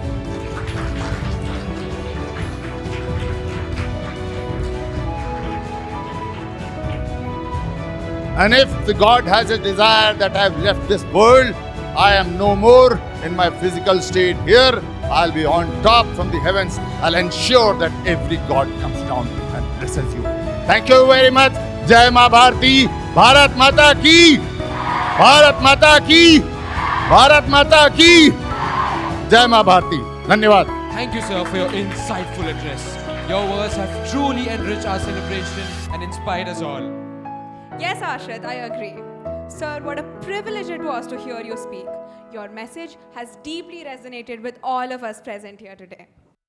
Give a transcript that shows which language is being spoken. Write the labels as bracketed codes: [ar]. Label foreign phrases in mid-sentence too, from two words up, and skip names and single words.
[en] And if the God has a desire that I have left this world, I am no more in my physical state here, I'll be on top from the heavens. I'll ensure that every God comes down and blesses you. Thank you very much. [hi] जय माँ भारती, भारत माता की, भारत माता की, भारत माता की, जय माँ भारती. धन्यवाद. [en] Thank you, sir, for your insightful address. Your words have truly enriched our celebration and inspired us all. Yes, Ashit, I agree. Sir, what a privilege it was to hear you speak. Your message has deeply resonated with all of us present here today.